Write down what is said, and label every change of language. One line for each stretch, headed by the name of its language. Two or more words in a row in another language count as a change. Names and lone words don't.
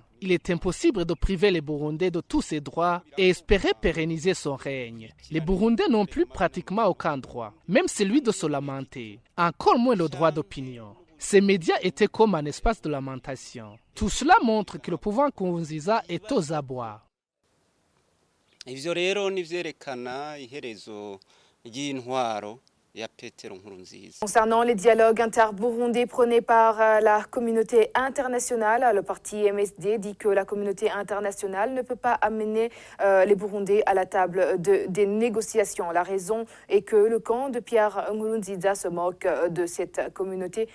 French: Il est impossible de priver les Burundais de tous ses droits et espérer pérenniser son règne. Les Burundais n'ont plus pratiquement aucun droit, même celui de se lamenter, encore moins le droit d'opinion. Ces médias étaient comme un espace de lamentation. Tout cela montre que le pouvoir Nkurunziza est aux abois.
Rundi: Ivyo rero nivyerekana iherezo ry'intwaro.
French: Concernant les dialogues interburundais prônés par la communauté internationale, le parti MSD dit que la communauté internationale ne peut pas amener les Burundais à la table des négociations. La raison est que le camp de Pierre Nkurunziza se moque de cette communauté.